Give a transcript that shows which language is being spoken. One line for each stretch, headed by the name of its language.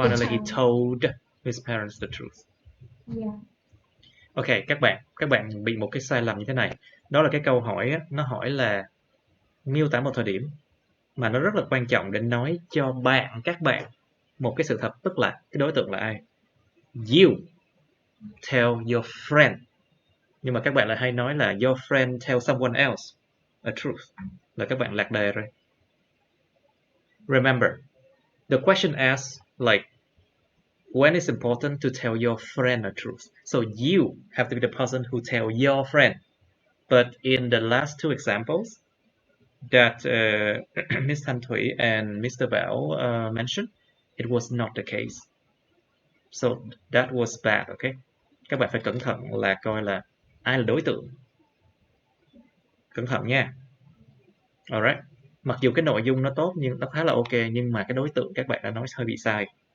English: He told his parents the truth. Yeah.
Vietnamese: Ok, các bạn bị một cái sai lầm như thế này. Đó là cái câu hỏi á, nó hỏi là miêu tả một thời điểm mà nó rất là quan trọng để nói cho các bạn một cái sự thật, tức là cái đối tượng là ai.
English: You tell your friend.
Vietnamese: Nhưng mà các bạn lại hay nói là
English: your friend tell someone else a truth.
Vietnamese: Là các bạn lạc đề rồi.
English: Remember, the question asks like, when it's important to tell your friend a truth. So you have to be the person who tell your friend. But in the last two examples that Ms. Thanh Thủy and Mr. Bảo mentioned, it was not the case. So that was bad, okay?
Vietnamese: Các bạn phải cẩn thận là coi là ai là đối tượng. Cẩn thận nha. Alright. Mặc dù cái nội dung nó tốt nhưng nó khá là ok, nhưng mà cái đối tượng các bạn đã nói hơi bị sai.